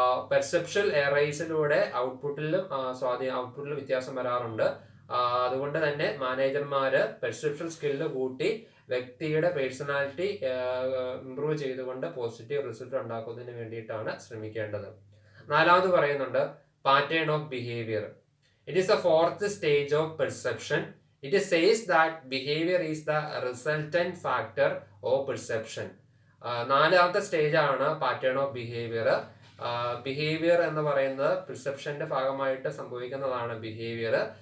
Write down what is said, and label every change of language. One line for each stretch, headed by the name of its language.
Malayalam: Perception എറേഴ്സിലൂടെ ഔട്ട്പുട്ടിൽ വ്യത്യാസം വരാറുണ്ട്. അതുകൊണ്ട് തന്നെ മാനേജർമാര് പെർസെപ്ഷൻ സ്കില്ല് കൂട്ടി വ്യക്തിയുടെ പേഴ്സണാലിറ്റി ഇംപ്രൂവ് ചെയ്തുകൊണ്ട് പോസിറ്റീവ് റിസൾട്ട് ഉണ്ടാക്കുന്നതിന് വേണ്ടിയിട്ടാണ് ശ്രമിക്കേണ്ടത്. നാലാമത് പറയുന്നുണ്ട്
English: pattern of behavior. It is the fourth stage of perception. It says that behavior is the resultant factor of perception.
Malayalam: നാലാമത്തെ സ്റ്റേജ് ആണ് പാറ്റേൺ ഓഫ് ബിഹേവിയർ. ബിഹേവിയർ എന്ന് പറയുന്നത് പെർസെപ്ഷന്റെ ഭാഗമായിട്ട് സംഭവിക്കുന്നതാണ് ബിഹേവിയർ.